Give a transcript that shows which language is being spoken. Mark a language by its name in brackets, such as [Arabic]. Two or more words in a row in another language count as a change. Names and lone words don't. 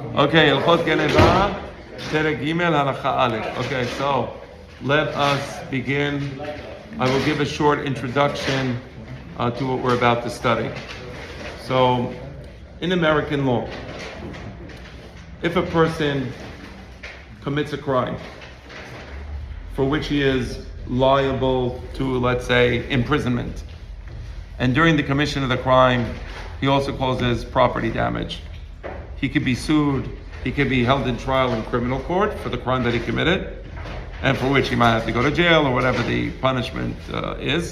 [Hebrew] Okay, הלכות גניבה, פרק ג' הלכה א'. [English] Okay, so let us begin. I will give a short introduction to what we're about to study. So, in American law, if a person commits a crime for which he is liable to, let's say, imprisonment, and during the commission of the crime, he also causes property damage, he could be sued, he could be held in trial in criminal court for the crime that he committed, and for which he might have to go to jail or whatever the punishment is.